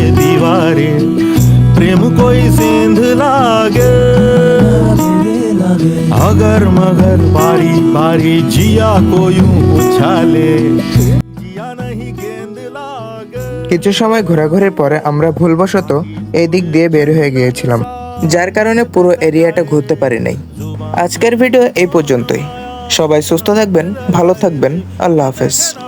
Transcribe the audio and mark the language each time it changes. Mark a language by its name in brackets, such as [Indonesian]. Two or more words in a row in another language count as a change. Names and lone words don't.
[Hindi] दीवारें, प्रेम कोई सेंध लागे अगर मगर बारी बारी जिया को यूं उछाले जिया नहीं गेंद लागे। [Bangla] কিছু সময় ঘোরাঘুরির পরে আমরা ভুলবশত এই দিক দিয়ে বের হয়ে গিয়েছিলাম, যার কারণে পুরো এরিয়াটা ঘুরতে পারি নাই। আজকের ভিডিও এই পর্যন্তই। সবাই সুস্থ থাকবেন, ভালো থাকবেন, আল্লাহ হাফেজ।